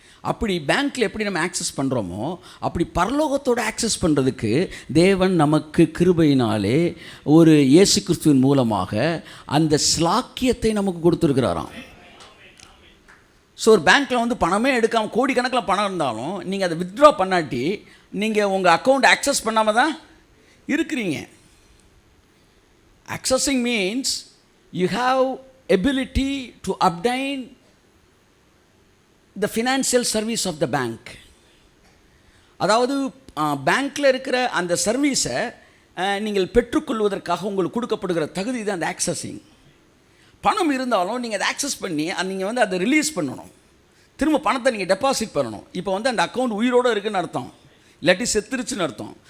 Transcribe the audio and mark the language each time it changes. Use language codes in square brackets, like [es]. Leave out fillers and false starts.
[ta] அப்படி பேங்க்கில் எப்படி நம்ம ஆக்சஸ் பண்ணுறோமோ அப்படி பரலோகத்தோடு ஆக்சஸ் பண்ணுறதுக்கு தேவன் நமக்கு கிருபையினாலே ஒரு இயேசு கிறிஸ்துவின் மூலமாக அந்த ஸ்லாக்கியத்தை நமக்கு கொடுத்துருக்கிறாராம். ஸோ ஒரு பேங்க்கில் வந்து பணமே எடுக்காமல் கோடிக்கணக்கில் பணம் இருந்தாலும் நீங்கள் அதை வித்ட்ரா பண்ணாட்டி நீங்கள் உங்கள் அக்கௌண்ட் ஆக்சஸ் பண்ணாமல் தான் இருக்கிறீங்க. [en] Accessing means you have ability to obtain the financial service of the bank. [ta] அதாவது பேங்க்கில் இருக்கிற அந்த சர்வீஸை நீங்கள் பெற்றுக்கொள்வதற்காக உங்களுக்கு கொடுக்கப்படுகிற தகுதி தான் அந்த ஆக்சஸிங். பணம் இருந்தாலும் நீங்கள் அதை ஆக்சஸ் பண்ணி நீங்கள் வந்து அதை ரிலீஸ் பண்ணணும், திரும்ப பணத்தை நீங்கள் டெபாசிட் பண்ணணும். இப்போ வந்து அந்த அக்கௌண்ட் உயிரோடு இருக்குதுன்னு அர்த்தம், இல்லாட்டி செத்துருச்சுன்னு அர்த்தம்.